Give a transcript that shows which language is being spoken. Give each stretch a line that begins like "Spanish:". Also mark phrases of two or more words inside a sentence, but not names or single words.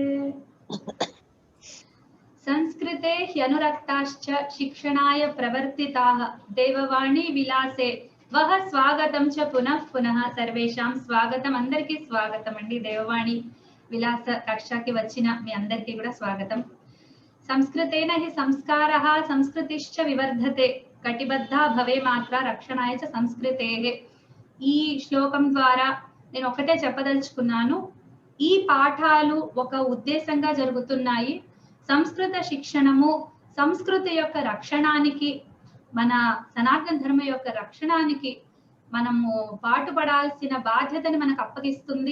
Sanskrit: संस्कृते ह्यनुरक्ताश्च शिक्षणाय प्रवर्तिताः देववाणी विलासे वह स्वागतं च पुनः पुनः सर्वेषां स्वागतं.
Telugu: అందరికీ స్వాగతం అండీ. దేవవాణి విలాస కక్షకి వచ్చిన మీ అందరికీ కూడా స్వాగతం.
Sanskrit: संस्कृतेन हि संस्कारः संस्कृतिश्च विवर्धते कटिबद्धा भवे मात्रा रक्षणाय च संस्कृतेः.
Telugu: ఈ శ్లోకం ద్వారా నేను ఒకటే చెప్పదలుచుకున్నాను. ఈ పాఠాలు ఒక ఉద్దేశంగా జరుగుతున్నాయి. సంస్కృత శిక్షణము సంస్కృతి యొక్క రక్షణానికి, మన సనాతన ధర్మ యొక్క రక్షణానికి మనము పాటుపడాల్సిన బాధ్యతని మనకు అప్పగిస్తుంది.